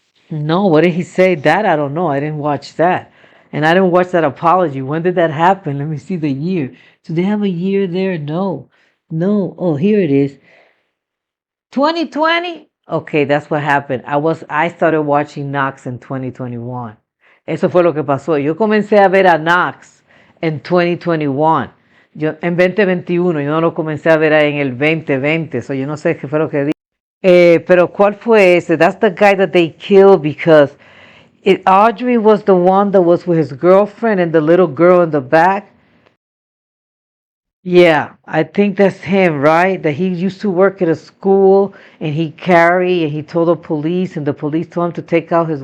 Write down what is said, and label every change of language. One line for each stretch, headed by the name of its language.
English: No, what did he say? That I don't know. I didn't watch that. And I didn't watch that apology. When did that happen? Let me see the year. Do they have a year there? No. No. Oh, here it is. 2020? Okay, that's what happened. I started watching Knox in 2021.
Spanish: Eso fue lo que pasó. Yo comencé a ver a Knox en 2021. Yo en 2021, yo no lo comencé a ver en el 2020. So yo no sé qué fue lo que dije. Pero ¿cuál fue ese?
English: That's the guy that they killed because Audrey was the one that was with his girlfriend and the little girl in the back. Yeah, I think that's him, right? That he used to work at a school and he told the police and the police told him to take out his.